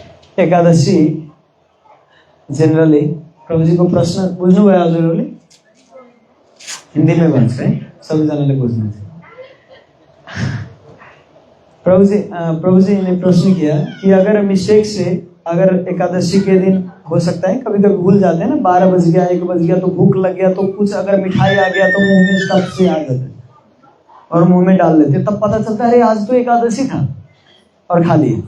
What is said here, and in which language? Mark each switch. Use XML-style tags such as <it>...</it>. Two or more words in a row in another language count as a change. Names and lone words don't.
<ne>एकादशी जनरली प्रभु जी को प्रश्न बुझ्नुभयो हजुरहरूले?</ne> <hi>हिंदी में</hi> <ne>भन्छ है सबैजनाले बुझ्नुहुन्छ।</ne> <hi>प्रभु जी ने प्रश्न किया कि अगर मिस्टेक से अगर एकादशी के दिन हो सकता है कभी कभी भूल जाते हैं ना, 12 बज गया 1 बज गया तो भूख लग गया तो कुछ अगर मिठाई आ गया तो मुंह में तब से आ जाता है और मुंह में डाल लेते, तब पता चलता है अरे आज तो एकादशी था और खा लिया।</hi>